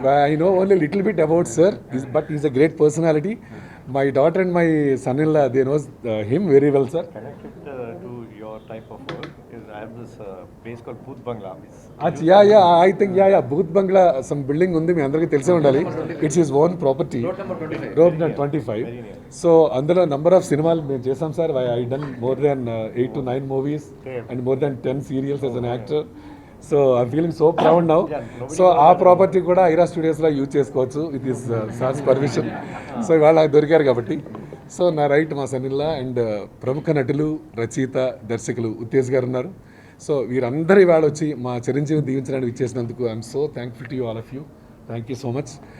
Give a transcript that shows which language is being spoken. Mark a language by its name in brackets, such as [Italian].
[English] I know only a little bit about sir, but he's a great personality. My daughter and my son-in-law, they know him very well, sir. Connected to your type of work is I have this place called Booth Bangla. I think Booth Bangla, some building undi [Telugu] మీ అందరికీ తెలిసే ఉండాలి. [English] It's his own property. Road number 25. [Telugu] So అందులో [English] number of [Telugu] సినిమాలు మేము చేసాం sir. [English] I done more than 8 to 9 movies and more than 10 serials as an actor. So I feeling so proud now. [Telugu] So ఆ property కూడా Aira స్టూడియోస్లో use చేసుకోవచ్చు with this sirs permission. So ఇవాళ నాకు దొరికారు కాబట్టి. సో నా రైట్ మా సన్నిల్లా అండ్ ప్రముఖ నటులు, రచయిత, దర్శకులు ఉత్తేజ్ గారు ఉన్నారు. సో వీరందరూ ఇవాళ వచ్చి మా చిరంజీవిని దీవించడానికి ఇచ్చేసినందుకు [English] I'm so thankful to you all of you. Thank you so much.